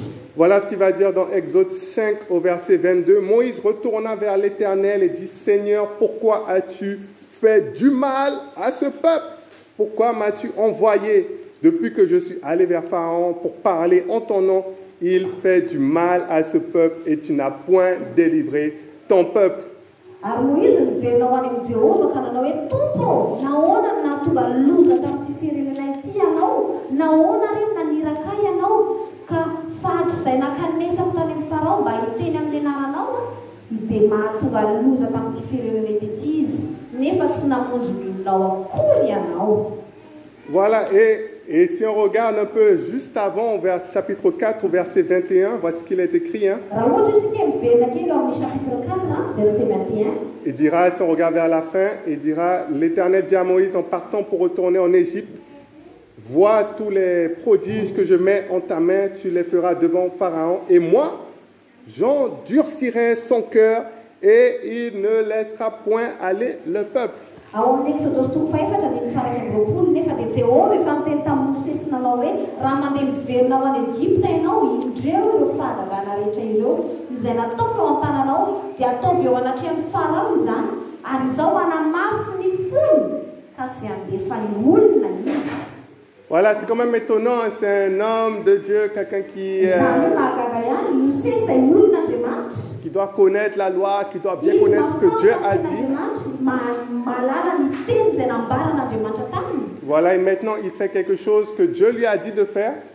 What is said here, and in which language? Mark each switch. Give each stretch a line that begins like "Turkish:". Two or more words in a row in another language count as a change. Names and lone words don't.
French: Voilà ce qu'il va dire dans Exode 5 au verset 22. Moïse retourna vers l'Éternel et dit, Seigneur, pourquoi as-tu fait du mal à ce peuple? Pourquoi m'as-tu envoyé depuis que je suis allé vers Pharaon pour parler en ton nom? Il fait du mal à ce peuple et tu n'as point délivré ton peuple.
Malagasy: Ary Moïse niverina ho any amin'i Jehovah ka nanao hoe tompo nahoana no nahatonga loza tamin'ity firenena ity ianao nahoana ry naniraka ianao ka fahatra izay nakanesako tany amin'ny Farao mba hiteny amin'ny anaranao dia mahatonga loza tamin'ity firenena ity izy nefa tsy namonjy olonao akory ianao.
French: Voilà, et si on regarde un peu juste avant, vers chapitre 4, verset 21, voici ce qu'il est écrit. Hein. Il dira, si on regarde vers la fin, il dira, l'Éternel dit à Moïse en partant pour retourner en Égypte, vois tous les prodiges que je mets en ta main, tu les feras devant Pharaon, et moi, j'endurcirai son cœur, et il ne laissera point aller le peuple.
Malagasy: Ao amin'ny Exodus 2:4 nefa dia Jehovah efa niteny tamin'ny Mosesy nanao hoe raha mandeha miverina ao any Egypta ianao indreo ireo fahagagana rehetra ireo izay nataoko eo an-tananao dia ataovy eo anatrehan'ny Farao izany ary izao hanamafy ny fony ka tsy handefa ny olona izy.
French: Voilà, c'est quand même étonnant, c'est un homme de Dieu, quelqu'un qui doit connaître la loi, qui doit bien connaître ce que Dieu a dit. Voilà, et maintenant il fait quelque chose que Dieu lui a dit de faire.